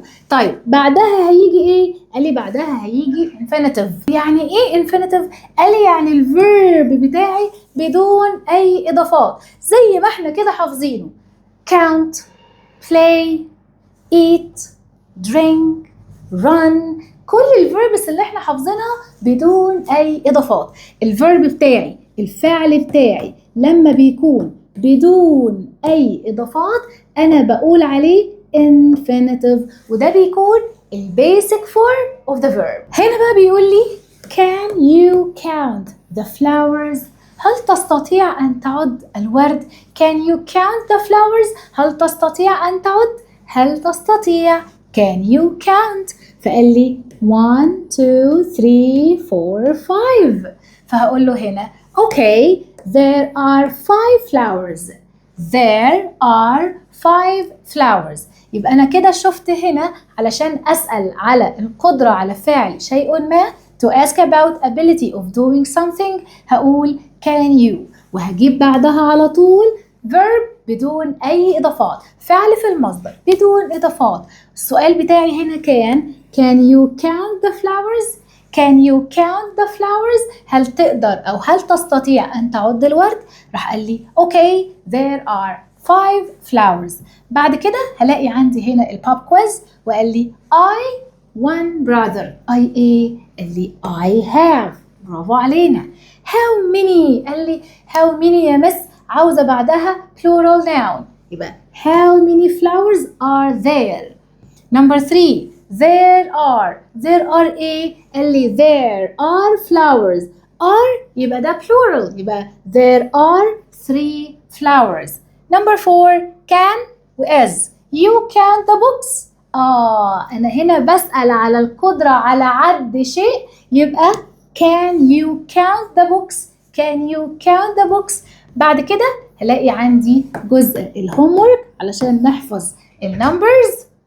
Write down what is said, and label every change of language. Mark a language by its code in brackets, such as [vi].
[ar] طيب بعدها هيجي إيه؟ قال لي بعدها هيجي infinitive. يعني إيه infinitive؟ قال لي يعني الverb بتاعي بدون أي إضافات زي ما إحنا كده حافظينه. [en] count, play, eat, drink, run. [ar] كل الverbs اللي إحنا حافظينها بدون أي إضافات. الverb بتاعي، الفعل بتاعي لما بيكون بدون أي إضافات أنا بقول عليه infinitive، وده بيكون البيسك form of the verb. هنا بقى بيقول لي [en] can you count the flowers؟ [ar] هل تستطيع أن تعد الورد؟ [en] Can you count the flowers؟ [ar] هل تستطيع أن تعد؟ هل تستطيع؟ [en] Can you count؟ فقال لي 1 2 3 4 5. [ar] فهقول له هنا [en] okay there are 5 flowers. There are 5 flowers. [ar] يبقى أنا كده شفت هنا علشان أسأل على القدرة على فعل شيء ما [en] to ask about ability of doing something [ar] هقول [en] can you، [ar] وهجيب بعدها على طول verb بدون أي إضافات، فعل في المصدر بدون إضافات. السؤال بتاعي هنا [en] can you count the flowers؟ Can you count the flowers؟ [ar] هل تقدر أو هل تستطيع أن تعد الورد؟ [en] راح قال لي okay there are 5 flowers. [ar] بعد كده هلاقي عندي هنا البوب كويز وقال لي [en] I one brother. I [ar] إيه؟ قال لي [en] I have. [ar] برافو علينا. [en] How many؟ [ar] قال لي [en] how many [ar] يا مس عاوزة بعدها [en] plural noun، يبقى how many flowers are there. Number 3 there are إيه؟ [ar] قال لي [en] there are flowers. are يبقى ده plural، يبقى there are 3 flowers. Number 4 can و is. You count the books. [ar] أنا هنا بسأل على القدرة على عد شيء، يبقى [en] can you count the books؟ [ar] can you count the books؟ بعد كده هلاقي عندي جزء الهومورك علشان نحفظ النمبرز.